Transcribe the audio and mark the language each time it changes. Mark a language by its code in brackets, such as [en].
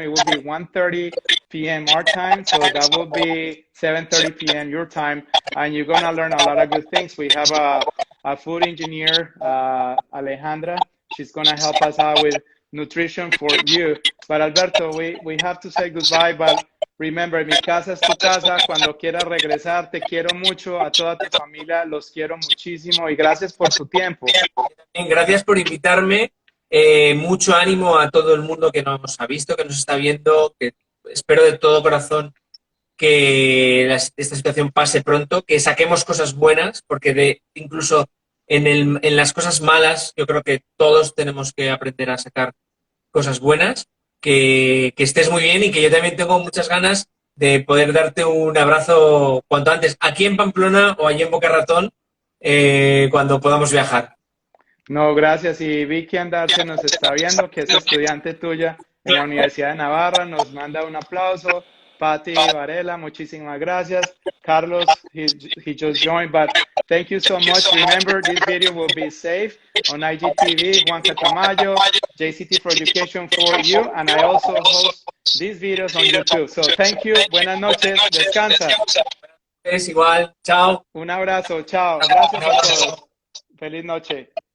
[en] It will be 1:30 p.m. our time, so that will be 7:30 p.m. your time, and you're gonna learn a lot of good things. We have a food engineer, Alejandra. She's gonna help us out with nutrition for you. But Alberto, we have to say goodbye, but remember, [es] mi casa es tu casa. Cuando quieras regresar, te quiero mucho. A toda tu familia los quiero muchísimo y gracias por tu tiempo. Gracias por invitarme. Mucho ánimo a todo el mundo que nos ha visto, que nos está viendo, que espero de todo corazón que esta situación pase pronto, que saquemos cosas buenas, porque incluso en las cosas malas yo creo que todos tenemos que aprender a sacar cosas buenas, que estés muy bien y que yo también tengo muchas ganas de poder darte un abrazo cuanto antes, aquí en Pamplona o allí en Boca Ratón, cuando podamos viajar. No, gracias. Y Vicky Andarse nos está viendo, que es estudiante tuya en la Universidad de Navarra, nos manda un aplauso. Patti Varela, muchísimas gracias. [en] Carlos, he just joined, but thank you so much. Remember, this video will be saved on IGTV, Juan Catamayo, JCT4Education for you, and I also host these videos on YouTube. So thank you, [es] buenas noches, descansa. Es igual, chao. Un abrazo, chao. Gracias a todos. Feliz noche.